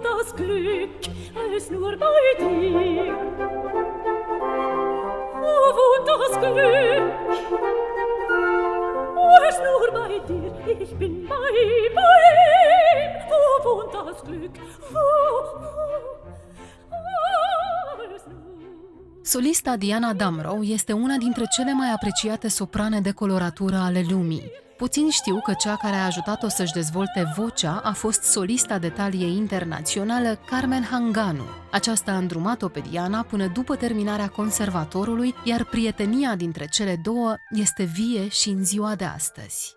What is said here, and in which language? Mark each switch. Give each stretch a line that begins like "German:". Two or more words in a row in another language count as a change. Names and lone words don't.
German: das Glück als nur bei dir. Wo wohnt das Glück als nur bei dir? Ich bin bei ihm. Wo wohnt das Glück? Als nur.
Romanian: Solista Diana Damrau este una dintre cele mai apreciate soprane de coloratură ale lumii. Puțini știu că cea care a ajutat-o să-și dezvolte vocea a fost solista de talie internațională Carmen Hanganu. Aceasta a îndrumat-o pe Diana până după terminarea conservatorului, iar prietenia dintre cele două este vie și în ziua de astăzi.